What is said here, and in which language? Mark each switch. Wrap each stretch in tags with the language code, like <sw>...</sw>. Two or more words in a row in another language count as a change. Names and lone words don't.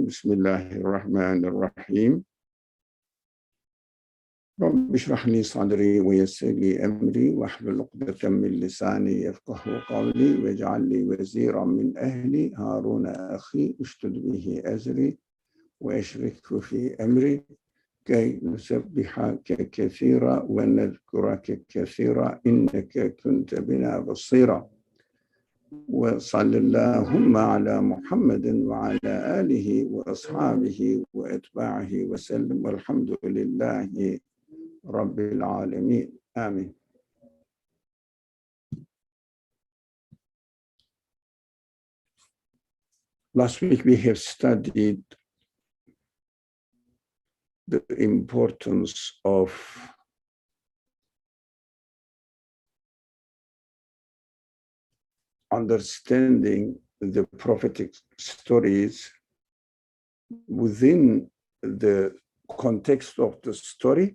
<ar>بسم الله الرحمن الرحيم. رب اشرح لي صدري ويسر لي أمري واحلل عقدة من لساني يفقهوا قولي واجعل لي وزيرا من أهلي هارون أخي اشدد به أزري وأشركه في أمري كي نسبحك كثيرا ونذكرك كثيرا إنك كنت بنا بصيرا. وصلى اللهم على محمد وعلى آله وأصحابه وأتباعه وسلم والحمد لله رب العالمين آمين.</ar> <en>Last week we have studied the importance of understanding the prophetic stories within the context of the story.</en>